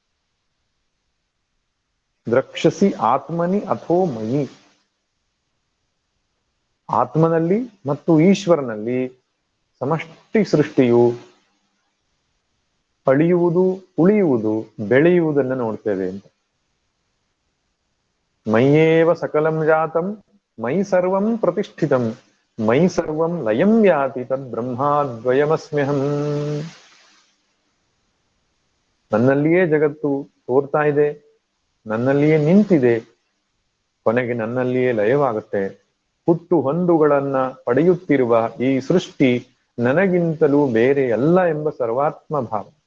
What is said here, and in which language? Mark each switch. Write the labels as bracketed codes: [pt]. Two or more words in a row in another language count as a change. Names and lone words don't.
[sa] ದ್ರಕ್ಷಸಿ ಆತ್ಮನಿ ಅಥೋ ಮಯಿ. [kn] ಆತ್ಮನಲ್ಲಿ ಮತ್ತು ಈಶ್ವರನಲ್ಲಿ ಸಮಷ್ಟಿ ಸೃಷ್ಟಿಯು ಅಳಿಯುವುದು, ಉಳಿಯುವುದು, ಬೆಳೆಯುವುದನ್ನು ನೋಡ್ತೇವೆ ಅಂತ. [sa] ಮಯ್ಯೇವ ಸಕಲಂ ಜಾತಂ ಮೈ ಸರ್ವಂ ಪ್ರತಿಷ್ಠಿತಂ ಮೈ ಸರ್ವಂ ಲಯಂ ಯಾತಿ ತದ್ ಬ್ರಹ್ಮಾದ್ವಯಮಸ್ಮ್ಯಹಂ. [kn] ನನ್ನಲ್ಲಿಯೇ ಜಗತ್ತು ತೋರ್ತಾ ಇದೆ, ನನ್ನಲ್ಲಿಯೇ ನಿಂತಿದೆ, ಕೊನೆಗೆ ನನ್ನಲ್ಲಿಯೇ ಲಯವಾಗುತ್ತೆ. ಹುಟ್ಟು ಹೊಂದುಗಳನ್ನ ಪಡೆಯುತ್ತಿರುವ ಈ ಸೃಷ್ಟಿ ನನಗಿಂತಲೂ ಬೇರೆ ಅಲ್ಲ ಎಂಬ ಸರ್ವಾತ್ಮ ಭಾವ.